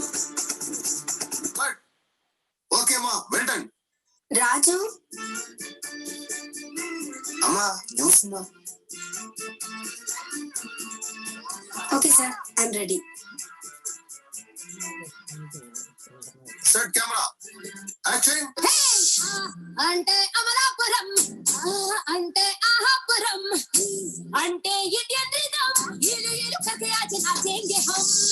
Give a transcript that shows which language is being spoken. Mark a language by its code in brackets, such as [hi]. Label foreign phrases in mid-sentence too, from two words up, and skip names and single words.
[ml] ഓക്കെ അമ്മ [en] well done [ml] രാജു അമ്മ ജ്യൂസ് [en] okay sir I am ready set camera action [te] అంటే అమలాపురం అంటే ఆహాపురం అంటే [en] Indian rhythm [te] ఇలు ఇలు [hi] करके आज नाचेंगे हम